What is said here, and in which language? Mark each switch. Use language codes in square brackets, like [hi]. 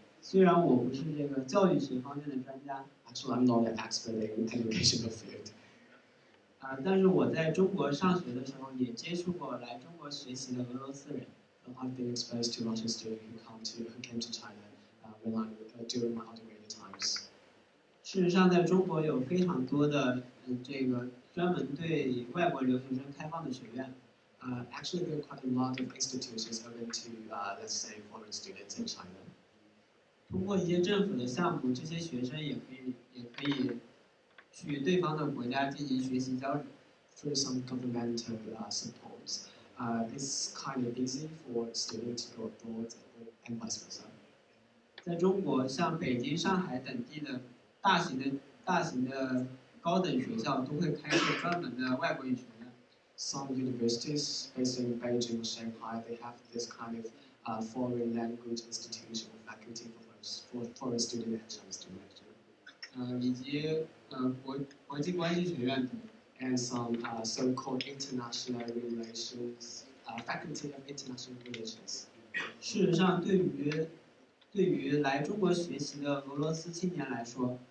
[zh] 虽然我不是这个教育学方面的专家， [en] Actually, I'm not an expert in educational field. [zh] 但是我在中国上学的时候也接触过来中国学习的俄罗斯人。 [en] I've been exposed to Russian students who came to China during my undergraduate times. [zh] 事实上，在中国有非常多的这个专门对外国留学生开放的学院。 [en] Actually, there are quite a lot of institutions open to, let's say, foreign students in China. [zh] 通过一些政府的项目，这些学生也可以去对方的国家进行学习交流。 [en] Through some governmental support, it's kind of easy for students to go abroad and vice versa. [zh] 在中国，像北京、上海等地的大型的高等学校都会开设专门的外国语学院。 [en] Some universities based in Beijing or Shanghai, they have this kind of foreign language institution or faculty for foreign students and Chinese students. [zh] 以及国际关系学院等。 [en] And some so-called international relations, faculty of international relations. [zh] 事实上，对于来中国学习的俄罗斯青年来说